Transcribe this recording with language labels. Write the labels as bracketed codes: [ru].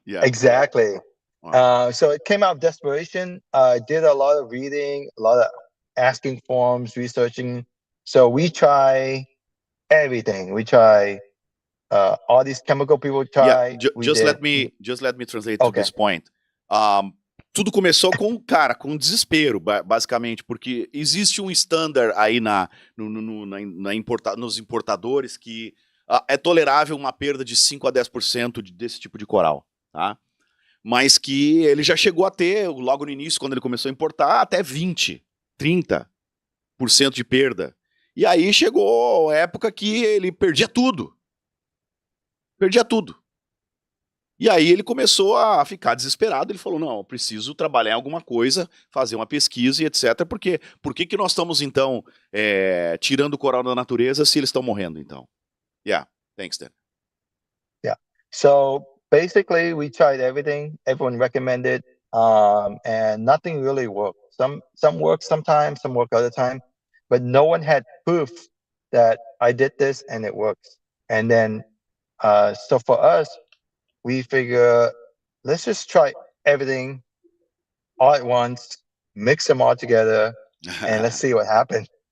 [en] Yeah, exactly. So it came out of desperation. I did a lot of reading, a lot of asking forums, researching. So we try everything. We try all these chemical people try. Just let me translate to this point. [pt] Tudo começou com, cara, com desespero, basicamente, porque existe um standard aí nos importadores que é tolerável uma perda de 5 a 10% desse tipo de coral, tá? Mas que ele já chegou a ter, logo no início, quando ele começou a importar, até 20, 30% de perda. E aí chegou a época que ele perdia tudo. Perdia tudo. E aí ele começou a ficar desesperado, ele falou, não, eu preciso trabalhar em alguma coisa, fazer uma pesquisa e etc, porque por que nós estamos, então, tirando o coral da natureza se eles estão morrendo, então? [en] Yeah, thanks, Dan. Yeah. So basically, we tried everything. Everyone recommended, and nothing really worked. Some work sometimes, some work other time, but no one had proof that I did this and it works. And then, so for us, we figure let's just try everything all at once, mix them all together, and let's see what happens.